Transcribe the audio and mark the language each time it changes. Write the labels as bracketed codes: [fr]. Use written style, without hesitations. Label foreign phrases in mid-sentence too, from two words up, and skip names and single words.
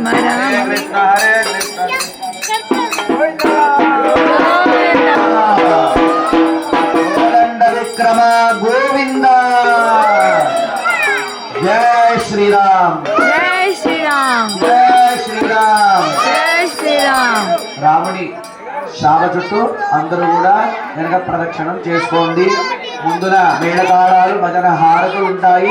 [hi] कृष्ण कोदंड विक्रम गोविंद जय श्री राम जय श्री राम जय श्री राम जय श्री राम [te] రాముడి శాప చుట్టూ అందరూ కూడా వెనక ప్రదక్షిణం చేసుకోండి. ముందున మేళతాళాలు భజన హారతులు ఉంటాయి.